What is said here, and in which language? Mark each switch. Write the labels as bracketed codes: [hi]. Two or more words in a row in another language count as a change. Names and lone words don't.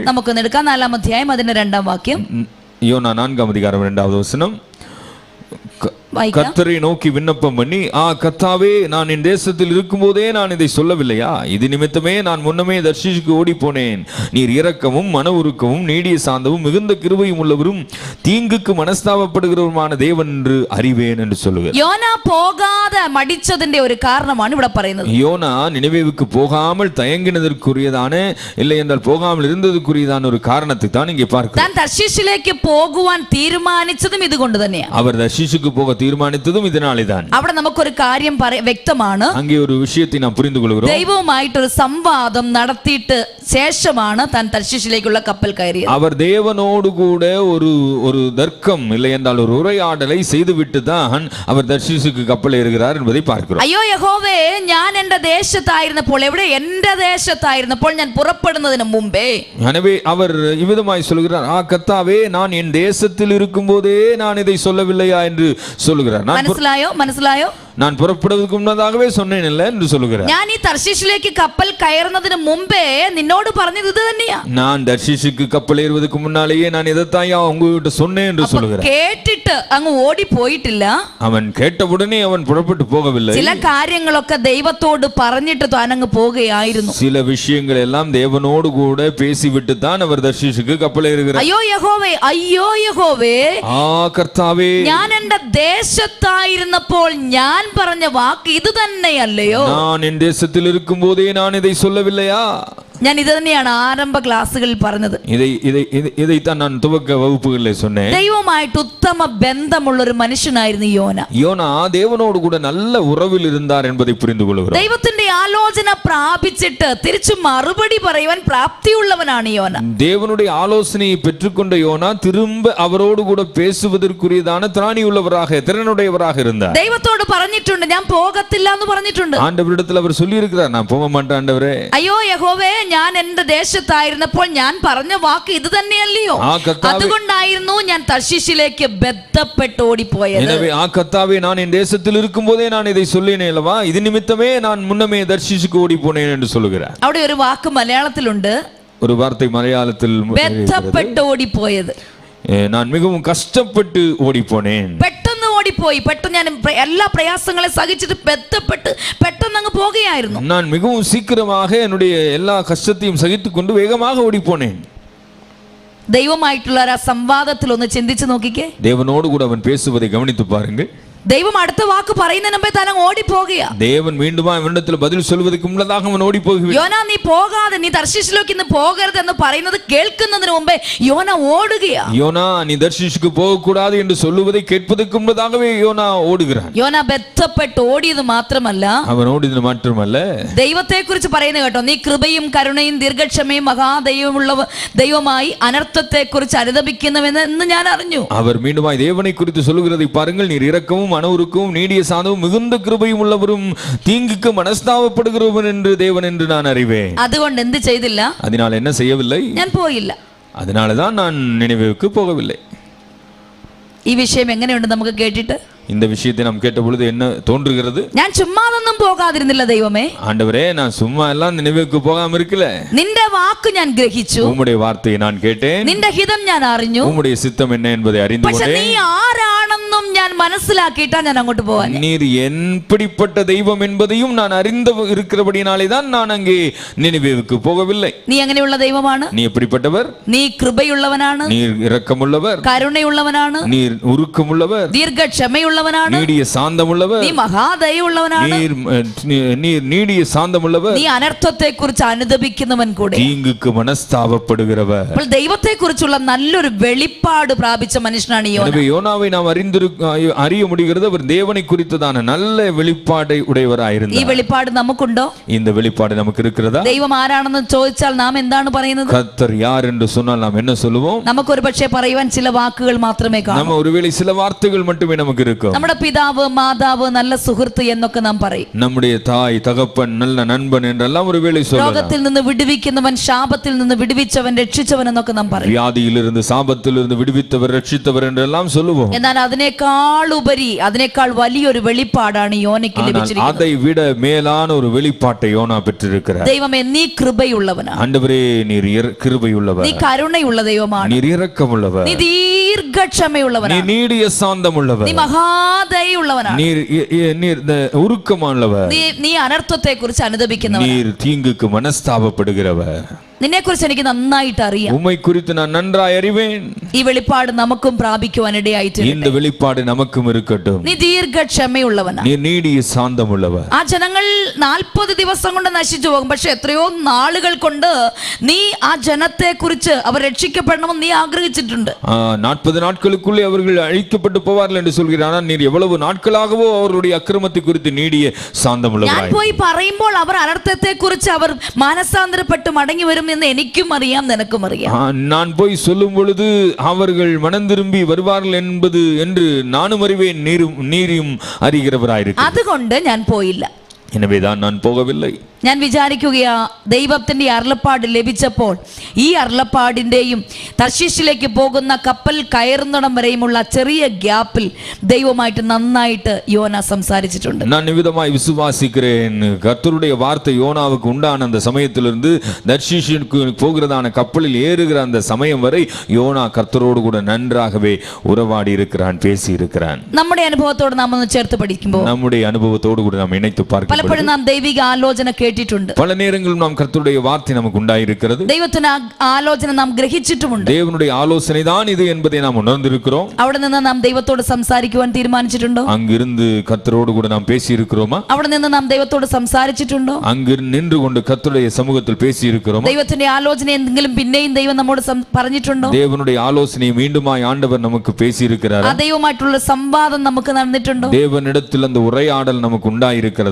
[ml] നമുക്കൊന്ന് എടുക്കാം. 4-ാം അധ്യായം അതിന്റെ 2-ാം വാക്യം. [ta] யோனா 4-ாம் அதிகாரம் 2-வது வசனம். கர்த்தரை நோக்கி விண்ணப்பம் பண்ணி, கர்த்தாவே, நான் என் தேசத்தில் இருக்கும்போதே நான் இதை சொல்லவில்லையா? இது நிமித்தமே நான் முன்னமே தர்ஷீஷுக்கு ஓடி போனேன். நீர் இரக்கமும் மன உருக்கமும் நீடிய சாந்தமும் மிகுந்த கிருபையும் உள்ளவரும் தீங்குக்கு மனஸ்தாபப்படுகிறவருமான தேவன் என்று அறிவேன் என்று சொல்லுகிறார். [ml] യോന പോകാതെ മടിച്ചതിന്റെ ഒരു കാരണമാണ് ഇവിടെ പറയുന്നത്. [ta] யோனா நினிவேவுக்கு போகாமல் தயங்கினதற்குரியதான, இல்லை என்றால் போகாமல் இருந்ததற்குரியதான ஒரு காரணத்தை தான் இங்கே பார்க்கிறோம். [ml] താൻ തർശീശിലേക്ക് പോകുവാൻ തീരുമാനിച്ചതും ഇതുകൊണ്ട് തന്നെയാണ്. [ta] அவர் தர்ஷீஷுக்கு போக தீர்மானித்ததும் இதனாலேதான். [ml] അവിടെ നമുക്കൊരു കാര്യം വ്യക്തമാണ്. [ta] அங்கே ஒரு விஷயத்தை நாம் புரிந்து கொள்கிறோம். [ml] ദൈവവുമായിട്ടൊരു സംവാദം നടത്തിയിട്ട് ശേഷമാണ് താൻ തർശീശിലേക്കുള്ള കപ്പൽ കയറിയത്. [ta] அவர் தேவனோடு கூட ஒரு தர்க்கம், இல்லை என்றால் ஒரு உரையாடலை செய்துவிட்டு தான் அவர் தர்ஷீஷுக்கு கப்பல் ஏறுகிறார் என்பதை பார்க்கிறோம். [ml] അയ്യോ യഹോവേ, ഞാൻ എന്റെ ദേശത്തായിരുന്നപ്പോൾ, എവിടെ? എന്റെ ദേശത്തായിരുന്നപ്പോൾ, ഞാൻ പുറപ്പെടുന്നതിന് മുമ്പേ. [ta] எனவே அவர் இவ்விதமாய் சொல்கிறார், கர்த்தாவே, நான் என் தேசத்தில் இருக்கும்போதே நான் இதை சொல்லவில்லையா என்று சொல்லுகிறார். [ml] മനസ്സിലായോ? [ta] நான் புறப்படுவதற்கு முன்னதாகவே சொன்னேன் இல்ல என்று சொல்லுகிறார். [ml] ഞാൻ ഈ തർശീശിലേക്ക് കപ്പൽ കയറുന്നതിന് മുമ്പേ നിന്നോട് പറഞ്ഞത് ഇത് തന്നെയാ. [ta] நான் தர்ஷீஷுக்கு கப்பல் ஏறுவதற்கு முன்னாலேயே நான் இதைத்தாயா உங்ககிட்ட சொன்னேன் என்று சொல்லுகிறார். [ml] കേട്ടിട്ട് അങ്ങ് ഓടി പോയിട്ടില്ല. [ta] அவன் கேட்டவுடனே அவன் புறப்பட்டு போகவில்லை. [ml] ചില കാര്യങ്ങളൊക്കെ ദൈവത്തോട് പറഞ്ഞിട്ട് താൻ അങ്ങ് പോവുകയായിരുന്നു. [ta] சில விஷயங்கள் எல்லாம் தேவனோடு கூட பேசிவிட்டு தான் அவர் தர்ஷீஷுக்கு கப்பல் ஏறுகிறார். [ml] അയ്യോ യഹോവേ, അയ്യോ യഹോവേ, [ta] கர்த்தாவே, [ml] ഞാൻ എന്റെ ദേശത്തായിരുന്നപ്പോൾ ഞാൻ പറഞ്ഞ വാക്ക് ഇത് തന്നെയല്ലയോ? [ta] நான் என் தேசத்தில் இருக்கும் போதே நான் இதை சொல்லவில்லையா? [ml] ഞാൻ ഇത് തന്നെയാണ് ആരംഭ ക്ലാസ്സുകളിൽ പറഞ്ഞത്. [ta] இதைத்தான் நான் துவக்க வகுப்புகளில் சொன்னேன். [ml] ദൈവമായിട്ട് ഉത്തമ ബന്ധമുള്ള ഒരു മനുഷ്യനായിരുന്നു യോന. [ta] யோனா தேவனோடு கூட நல்ல உறவில் இருந்தார் என்பதை புரிந்து கொள்கிறோம். [ml] ദൈവത്തിന്റെ ആലോചന പ്രാപിച്ചിട്ട് തിരിച്ചു മറുപടി പറയുവാൻ പ്രാപ്തിയുള്ളവനാണ് യോന. [ta] தேவனுடைய ஆலோசனையை பெற்றுக்கொண்ட யோனா திரும்ப அவரோடு கூட பேசுவதற்குரியதான திராணியுள்ளவராக திறனுடையவராக இருந்தார். [ml] ദൈവത്തോട് പറഞ്ഞിട്ടുണ്ട് ഞാൻ പോകത്തില്ല എന്ന് പറഞ്ഞിട്ടുണ്ട്. [ta] ஆண்டவரிடத்தில் அவர் சொல்லி இருக்கிறார், நான் போக மாட்டேன் ஆண்டவரே. [ml] അയ്യോ യഹോവേ, ഞാൻ എന്റെ ദേശത്തായിരുന്നപ്പോൾ ഞാൻ പറഞ്ഞ വാക്ക് ഇത് തന്നെയല്ലയോ? അതുകൊണ്ടായിരുന്നു ഞാൻ തർശീശിലേക്ക് ബന്ധപ്പെട്ട് ഓടിപ്പോയത്. [ta] எனவே கர்த்தாவே, நான் என் தேசத்தில் இருக்கும்போதே நான் இதை சொல்லினேன் அல்லவா, இது நிமித்தமே நான் முன்னமே தர்ஷீஷுக்கு ஓடி போனேன் என்று சொல்லுகிறார். [ml] അവിടെ ഒരു വാക്ക് മലയാളത്തിലുണ്ട്, [ta] ஒரு வார்த்தை மலையாளத்தில் [ml] ബന്ധപ്പെട്ട് ഓടിപ്പോയത്. [ta] நான் மிகவும் கஷ்டப்பட்டு ஓடி போனேன். [ml] പെട്ടെന്ന് ഓടിപ്പോയി, പെട്ടെന്ന് ഞാൻ എല്ലാ പ്രയാസങ്ങളെ സഹിച്ചിട്ട് ബന്ധപ്പെട്ട് പെട്ടെന്ന് അങ്ങ് പോകുകയായിരുന്നു. [ta] நான் மிகவும் சீக்கிரமாக என்னுடைய எல்லா கஷ்டத்தையும் சகித்துக் கொண்டு வேகமாக ஓடி போனேன். [ml] ദൈവമായിട്ടുള്ള ആ സംവാദത്തിൽ ഒന്ന് ചിന്തിച്ചു നോക്കിക്കേ. [ta] தேவனோடு கூட அவன் பேசுவதை கவனித்து பாருங்கள். [ml] ദൈവം അടുത്ത വാക്ക് പറയുന്നതിന് മുമ്പേ താൻ ഓടിപ്പോകുക. [ta] தேவன் மீண்டுமா இவனிடத்தில் பதில் சொல்வதற்கு முன்னதாக அவன் ஓடி போகிறான். [ml] യോന, നീ പോകാതെ, നീ തർശീശിലേക്ക് ഇന്ന് പോകരുത് എന്ന് പറയുന്നത് കേൾക്കുന്നതിന് മുമ്പേ യോന ഓടുകയാ. [ta] யோனா நீ தர்ஷீஷுக்கு போக கூடாது என்று சொல்லுவதை கேட்பதற்கு முன்னதாகவே யோனா ஓடுகிறான். [ml] യോന ബന്ധപ്പെട്ട് ഓടിയത് മാത്രമല്ല, [ta] அவன் ஓடியது മാത്രമല്ല, [ml] ദൈവത്തെ കുറിച്ച് പറയുന്നത് കേട്ടോ, നീ കൃപയും കരുണയും ദീർഘക്ഷമയും മഹാദൈവമുള്ള ദൈവമായി അനർത്ഥത്തെ കുറിച്ച് അനുതപിക്കുന്നുവെന്ന് ഞാൻ അറിഞ്ഞു. [ta] அவர் மீண்டுமாய் தேவனை குறித்து சொல்லுகிறதை பாருங்கள், நீர் இரக்கமும் மனவுருக்கும் நீடிய சாந்தமும் மிகுந்த கிருபையும் உள்ளவரும் தீங்குக்கு மனஸ்தாபப்படுகிறவன் என்று தேவன் என்று நான் அறிவேன். [ml] അതുകൊണ്ട് എന്ത് ചെയ്തില്ല? [ta] அதனால் என்ன செய்யவில்லை? [ml] ഞാൻ പോയില്ല. [ta] அதனாலதான் நான் நினைவுக்கு போகவில்லை. [ml] ഈ വിഷയം എങ്ങനെയുണ്ട് നമുക്ക് കേട്ടിട്ട്? [ta] இந்த விஷயத்தை நாம் கேட்ட பொழுது என்ன தோன்றுகிறது? [ml] ഞാൻ ചുമ്മാതൊന്നും പോകാതിരുന്നില്ല ദൈവമേ. [ta] ஆண்டவரே, நான் சும்மா எல்லாம் நினைவுக்கு போகாம இருக்கல. [ml] നിന്റെ വാക്ക് ഞാൻ ഗ്രഹിച്ചു, [ta] உம்முடைய வார்த்தையை நான் கேட்டேன், [ml] നിന്റെ ഹിതം ഞാൻ അറിഞ്ഞു, [ta] உம்முடைய சித்தம் என்ன என்பதை அறிந்து [ml] പക്ഷേ [ta] கொண்டேன். [ml] നീ ആരാണെന്നും ഞാൻ മനസ്സിലാക്കിയിട്ടാ ഞാൻ അങ്ങോട്ട് പോവാൻ. [ta] நீர் எப்படிப்பட்ட தெய்வம் என்பதையும் நான் அறிந்து இருக்கிறபடினாலே தான் நான் அங்கே நினைவுக்கு போகவில்லை. [ml] നീ എങ്ങനെയുള്ള ദൈവമാണ്? [ta] நீ எப்படிப்பட்டவர்? [ml] നീ കൃപയുള്ളവനാണ്, [ta] நீர் இரக்கமுள்ளவர், [ml] കരുണയുള്ളവനാണ്, [ta] நீர் உருக்கமுள்ளவர், [ml] ദീർഘക്ഷമയുള്ളവനാണ്, [ta] நீடிய சாந்தமுள்ளவர், [ml] നീ മഹാദയുള്ളവനാണ്, [ta] நீர் நீடிய சாந்தமுள்ளவர், [ml] നീ അനർത്ഥത്തെ കുറിച്ച് അനുദപിക്കുന്നവൻ കൂടെ, [ta] தீங்குக்கு மனஸ்தாபப்படுகிறவர். [ml] അപ്പോൾ ദൈവത്തെ കുറിച്ചുള്ള നല്ലൊരു വെളിപ്പാട് പ്രാപിച്ച മനുഷ്യനാണ് യോന. [ta] எனவே யோனாவை நாம் அறிய முடிகிறது, அவர் தேவனை குறித்ததான நல்ல வெளிப்பாடை உடையவராயிருந்தார். [ml] ഈ വെളിപ്പാട് നമുക്കുണ്ടോ? [ta] இந்த வெளிப்பாடு நமக்கு இருக்கிறதா? [ml] ദൈവം ആരാണെന്ന് ചോദിച്ചാൽ നാം എന്താണ് പറയുന്നത്? [ta] கர்த்தர் யார் என்று சொன்னால் நாம் என்ன சொல்லுவோம்? [ml] നമുക്ക് ഒരു പക്ഷേ പറയുവാൻ ചില വാക്കുകൾ മാത്രമേ കാണൂ. [ta] நம்ம ஒருவேளை சில வார்த்தைகள் மட்டுமே நமக்கு இருக்கும். [ml] നമ്മുടെ പിതാവ്, മാതാവ്, നല്ല സുഹൃത്ത് എന്നൊക്കെ നാം പറയും. [ta] நம்முடைய தாய், தகப்பன், நல்ல நண்பன் என்றெல்லாம் ஒருவேளை சொல்லலாம். [ml] രോഗത്തിൽ നിന്ന് വിടുവിക്കുന്നവൻ, ശാപത്തിൽ നിന്ന് വിടുവിച്ചവൻ, രക്ഷിച്ചവൻ എന്നൊക്കെ നാം പറയും. [ta] வியாதியிலிருந்து சாபத்திலிருந்து விடுவித்தவர், ரட்சித்தவர் என்றெல்லாம் சொல்லுவோம். [ml] എന്നാൽ അതിനേക്കാൾ ഉപരി, അതിനേക്കാൾ വലിയൊരു വെളിപ്പാടാണ് യോനയ്ക്ക് ലഭിച്ചിരിക്കുന്നത്. [ta] அதை விட மேலான ஒரு வெளிப்பாட்டை யோனா பெற்றிருக்கிறார். [ml] ദൈവമേ, നീ കൃപയുള്ളവനാണ്, [ta] ஆண்டவரே, நீர் கிருபையுள்ளவர், [ml] നീ കരുണയുള്ള ദൈവമാണ്, [ta] நீர் இரக்கமுள்ளவர், [ml] നീ ദീർഘക്ഷമയുള്ളവനാണ്, [ta] நீர் நீடிய சாந்தமுள்ளவர், [ml] നീ മഹാദയുള്ളവനാണ്, [ta] நீர் உருக்கமானவர், [ml] നീ അനർത്ഥത്തെ കുറിച്ച് അനുദപിക്കുന്നവൻ, [ta] நீர் தீங்குக்கு மனஸ்தாபப்படுகிறவர். [ml] നിന്നെ കുറിച്ച് എനിക്ക് നന്നായിട്ട് അറിയാം. [ta] உம்மை குறித்து நான் நன்றாய் அறிவேன். [ml] ഈ വെളിപ്പാട് നമുക്കും പ്രാപിക്കുവാൻ ഇടയായിട്ടുണ്ട്. [ta] இந்த வெளிப்பாடு நமக்கும் இருக்கட்டும். [ml] നീ ദീർഘക്ഷമയുള്ളവനാണ്, [ta] நீர் நீடிய சாந்தமுள்ளவர். [ml] ആ ജനങ്ങൾ 40 ദിവസം കൊണ്ട് നശിച്ചു പോകും, പക്ഷെ എത്രയോ നാളുകൾ കൊണ്ട് നീ ആ ജനത്തെ കുറിച്ച് അവർ രക്ഷിക്കപ്പെടണമെന്ന് നീ ആഗ്രഹിച്ചിട്ടുണ്ട്. [ta] 40 நாட்களுக்குள்ளே அவர்கள் அழிக்கப்பட்டு போவார்கள் என்று சொல்கிறார். ஆனால் நீர் எவ்வளவு நாட்களாகவோ அவருடைய அக்கிரமத்தை குறித்து நீடிய சாந்தமுள்ளவராய். [ml] ഞാൻ പോയി പറയുമ്പോൾ അവർ അനർത്ഥത്തെ കുറിച്ച് അവർ മാനസാന്തരപ്പെട്ട് മടങ്ങി വരും എന്ന് എനിക്കും അറിയാം, നിനക്കും അറിയാം. [ta] நான் போய் சொல்லும் பொழுது அவர்கள் மனம் திரும்பி வருவார்கள் என்பது என்று நானும் அறிவேன், நீரும் அறிகிறவராயிருக்கிறீர். [ml] അതുകൊണ്ട് ഞാൻ പോയില്ല. [ta] எனவேதான் நான் போகவில்லை. [ml] ഞാൻ വിചാരിക്കുകയാ, ദൈവത്തിൻ്റെ അരുളപ്പാട് ലഭിച്ചപ്പോൾ ഈ അരുളപ്പാടിൻ്റെയും തർശീശിലേക്ക് പോകുന്ന കപ്പൽ കയറുന്നിടം വരെയുമുള്ള ചെറിയ ഗ്യാപ്പിൽ ദൈവമായിട്ട് നന്നായിട്ട് യോന സംസാരിച്ചിട്ടുണ്ട്. [ta] நான் நிவிதமாய் விசுவாசிக்கிறேன், கர்த்தருடைய வார்த்தை யோனாவுக்கு உண்டான அந்த சமயத்திலிருந்து தர்ஷீஷுக்கு போகிறதான கப்பலில் ஏறுகிற அந்த சமயம் வரை யோனா கர்த்தரோடு கூட நன்றாகவே உறவாடி இருக்கிறான், பேசி இருக்கிறான். [ml] നമ്മുടെ അനുഭവത്തോട് നാം ഒന്ന് ചേർത്ത് പഠിക്കുമ്പോൾ, [ta] நம்முடைய அனுபவத்தோடு கூட நாம் இணைத்து பார்க்கிறோம். [ml] പലപ്പോഴും നാം ദൈവിക ആലോചന കേട്ടിട്ടുണ്ട്. [ta] பல நேரங்களில் நாம் கர்த்தருடைய வார்த்தை நமக்கு உண்டாயிருக்கிறது. [ml] ദൈവത്തിന്റെ ആലോചന നാം ഗ്രഹിച്ചിട്ടുമുണ്ട്. [ta] தேவனுடைய ஆலோசனை தான் இது என்பதை நாம் உணர்ந்திருக்கிறோம். [ml] അവിടെ നിന്ന് നാം ദൈവത്തോട് സംസാരിക്കുവാൻ തീരുമാനിച്ചിട്ടുണ്ടോ? [ta] அங்கிருந்து கர்த்தரோடு கூட நாம் பேசி இருக்கிறோமா? [ml] അവിടെ നിന്ന് നാം ദൈവത്തോട് സംസാരിച്ചിട്ടുണ്ടോ? [ta] அங்கு நின்று கொண்டு கர்த்தருடைய சமூகத்தில் பேசி இருக்கிறோமா? [ml] ദൈവത്തിന്റെ ആലോചന എന്തെങ്കിലും പിന്നെയും ദൈവം നമ്മോട് പറഞ്ഞിട്ടുണ്ടോ? [ta] தேவனுடைய ஆலோசனை மீண்டுமாய் ஆண்டவர் நமக்கு பேசி இருக்கிறார். [ml] ആ ദൈവമായിട്ടുള്ള സംവാദം നമുക്ക് നടന്നിട്ടുണ്ടോ? [ta] தேவனிடத்தில் அந்த உரையாடல் நமக்கு உண்டாயிருக்கிறதா?